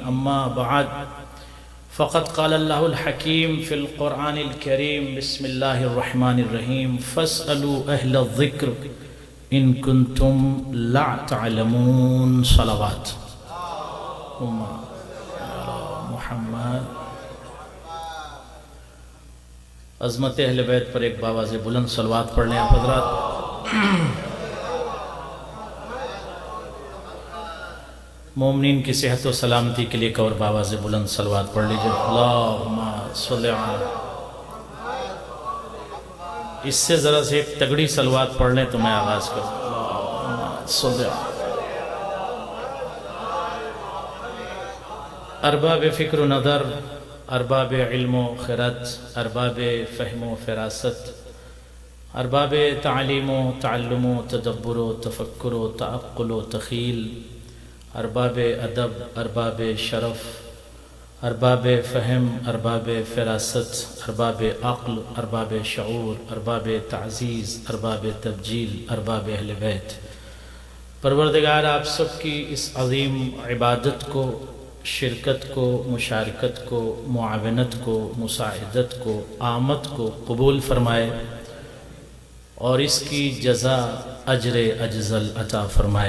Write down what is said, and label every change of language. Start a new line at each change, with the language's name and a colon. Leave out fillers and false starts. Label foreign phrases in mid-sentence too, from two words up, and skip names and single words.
Arabic: أما بعد، فقد قال الله الحكيم في القرآن الكريم: بسم الله الرحمن الرحيم، فاسألوا أهل الذكر إن كنتم لا تعلمون.
Urdu: صلوات محمد. عظمت اہل بیت پر ایک باواز بلند صلوات پڑھ لیں آپ حضرات. مومنین کی صحت و سلامتی کے لیے ایک اور باواز بلند صلوات پڑھ لیجئے.
Arabic: اللہم صلی علی.
Urdu: اس سے ذرا سے ایک تگڑی صلوات پڑھ لیں تو میں آغاز کروں.
Arabic: اللہم صلی علی.
Urdu: ارباب فکر و نظر، ارباب علم و خرد، ارباب فہم و فراست، ارباب تعلیم و تعلم و تدبر و تفکر و تعقل و تخیل، ارباب ادب، ارباب شرف، ارباب فہم، ارباب فراست، ارباب عقل، ارباب شعور، ارباب تعزیز، ارباب تبجیل، ارباب اہل بیت، پروردگار آپ سب کی اس عظیم عبادت کو، شرکت کو، مشارکت کو، معاونت کو، مساعدت کو، آمد کو قبول فرمائے اور اس کی جزا اجر اجزل عطا فرمائے۔